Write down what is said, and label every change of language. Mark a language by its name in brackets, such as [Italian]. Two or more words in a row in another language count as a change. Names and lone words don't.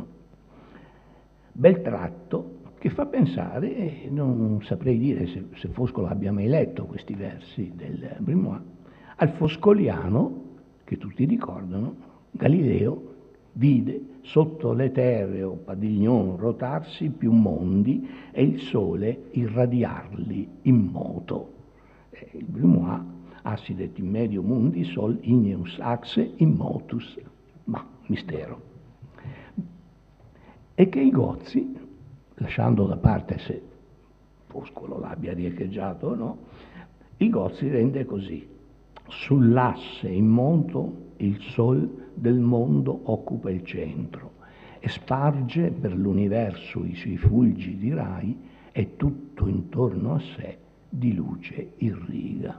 [Italian] Bel tratto che fa pensare, non saprei dire se Foscolo abbia mai letto questi versi del Grimoire, al foscoliano, che tutti ricordano, Galileo vide sotto l'etereo padiglion rotarsi più mondi e il sole irradiarli in moto. [Latin] Il Grimoire assidet in medio mundi sol igneus axe in motus, [Italian] ma mistero. E che i Gozzi, lasciando da parte se Foscolo l'abbia riecheggiato o no, i Gozzi rende così: sull'asse in moto il sol del mondo occupa il centro e sparge per l'universo i suoi fulgi di rai e tutto intorno a sé di luce irriga.